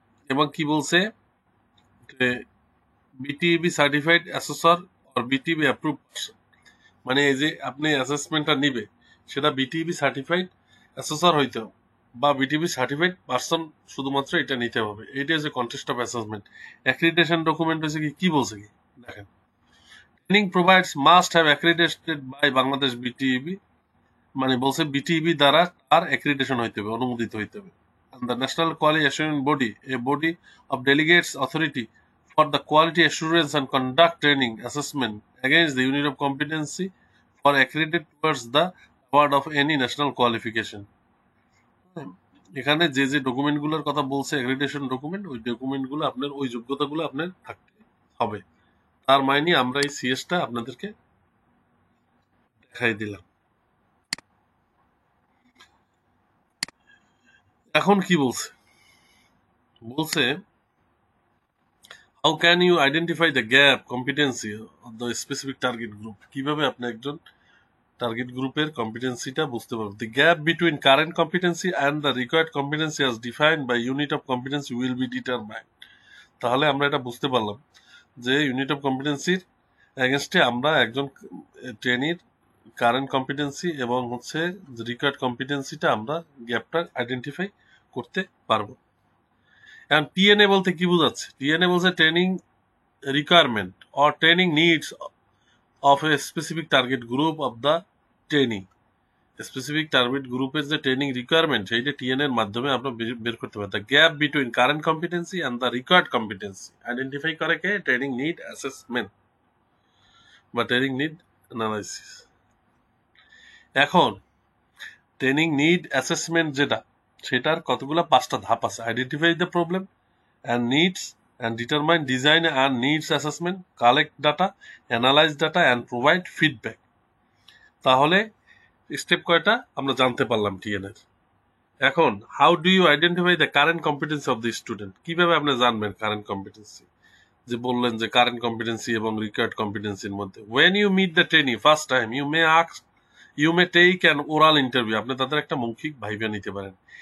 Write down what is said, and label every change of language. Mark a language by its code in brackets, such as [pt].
[bn] এবং কি বলছে যে BTB certified assessor or BTB approve person, মানে এই যে আপনি অ্যাসেসমেন্টটা নিবে সেটা বিটিবি সার্টিফাইড অ্যাসেসর হইতে হবে বা বিটিবি সার্টিফাইড পারসন, শুধুমাত্র এটা নিতে হবে। এইটা হচ্ছে contest of assessment. Accreditation document হচ্ছে কি বলছে কি দেখেন, training provides must have accredited by Bangladesh BTB, মানে বলছে বিটিবি দ্বারা তার অ্যাক্রিডিটেশন হইতে হবে, অনুমোদিত হইতে হবে। [en] And the National Quality Assurance Body, a body of delegates authority for the quality assurance and conduct training assessment against the unit of competency for accredited towards the award of any national qualification. [bn] এখানে যে যে ডকুমেন্টগুলোর কথা বলছে accreditation document, ওই ডকুমেন্টগুলো আপনার ওই যোগ্যতাগুলো আপনার থাকতে হবে। তার মানে আমরা এই সিএসটা আপনাদেরকে দেখাই দিলাম। [en] এখন কি বলছে, বলছে how can you identify the gap competency of the specific target group, [bn] কিভাবে আপনি একজন টার্গেট গ্রুপের কম্পিটেন্সিটা বুঝতে পারবেন। [en] The gap between current competency and the required competency as defined by unit of competency will be determined. [bn] তাহলে আমরা এটা বুঝতে পারলাম যে ইউনিট অফ কম্পিটেন্সির এগেনস্টে আমরা একজন ট্রেনির কারেন্ট কম্পিটেন্সি এবং হচ্ছে রিকোয়ার্ড কম্পিটেন্সিটা আমরা গ্যাপটা আইডেন্টিফাই করতে পারবো। এখন টিএনএ বলতে কি বোঝাচ্ছে, [en] TNA বলছে training requirement or training needs of a specific target group of the trainee, [bn] specific target গ্রুপের যে ট্রেনিং রিকোয়ারমেন্ট সেইটা টিএন এর মাধ্যমে আপনার বের করতে পারেন। [en] the gap between current competency and the required competency [bn] identify করে কে? [en] Training need assessment বা training need analysis. [bn] এখন ট্রেনিং নিড অ্যাসেসমেন্ট যেটা, সেটার কতগুলো 5টা ধাপ আছে। [en] Identify the problem and needs and determine design and needs assessment, collect data, analyze data and provide feedback. [bn] তাহলে স্টেপ কয়টা আমরা জানতে পারলাম টিএন এর। [en] এখন how do you identify the current competency of the student, [bn] কিভাবে আপনি জানবেন [en] Current competency? [bn] যে বললেন যে কারেন্ট কম্পিটেন্সি এবং রিকোয়ার্ড কম্পিটেন্সির মধ্যে, [en] when you meet the trainee first time you may take an oral interview, [bn] আপনি তাদের একটা মৌখিক ভাইভা নিতে পারেন।